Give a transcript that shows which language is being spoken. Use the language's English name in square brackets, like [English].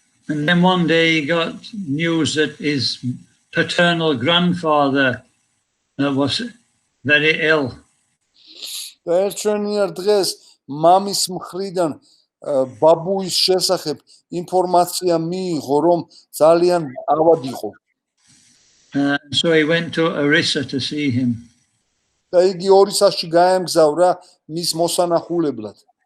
[English] And then one day he got news that his paternal grandfather was very ill. [Georgian] და ერთვენიერ დღეს მამის მხრიდან ბაბუის შესახებ ინფორმაცია მიიღო, რომ ძალიან ავად იყო. [English] So he went to Orissa to see him. [Georgian] და იგი ორისაში გაემგზავრა მის მოსანახულებლად.